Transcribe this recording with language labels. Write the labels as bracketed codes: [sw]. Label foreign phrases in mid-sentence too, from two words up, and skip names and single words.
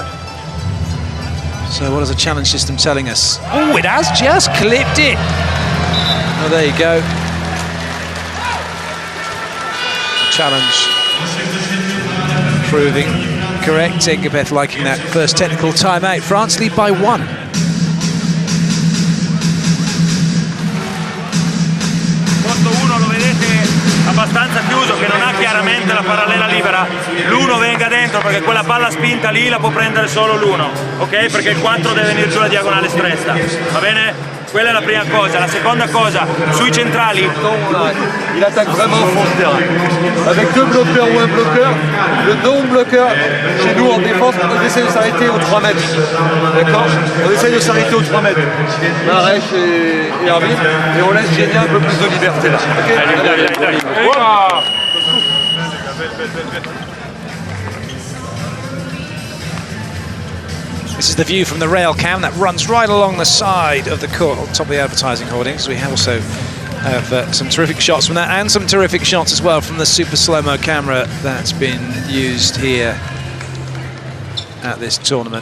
[en] So what is the challenge system telling us? Oh, it has just clipped it. Well, there you go. Challenge proving correct. Engapeth liking that first technical timeout. France lead by 1. [it] Posto 1 lo vedete abbastanza chiuso, che non ha chiaramente la parallela libera, l'1 venga dentro perché quella palla spinta lì la può prendere solo l'1, ok? Perché il 4 deve venire giù la diagonale stretta, va bene? Quella è la prima cosa. La seconda cosa, sui centrali. [fr] Il attaque vraiment au fond de terrain. Avec 2 bloqueurs ou un bloqueur, le dôme bloqueur, chez nous en défense, on essaie de s'arrêter aux 3 mètres. D'accord? On essaie de s'arrêter aux 3 mètres. Marèche et Arvin, et on laisse Génia un peu plus de liberté là. Ok? [en] This is the view from the rail cam that runs right along the side of the court, on top of the advertising hoardings. We also have some terrific shots from that, and some terrific shots as well from the super slow-mo camera that's been used here at this tournament.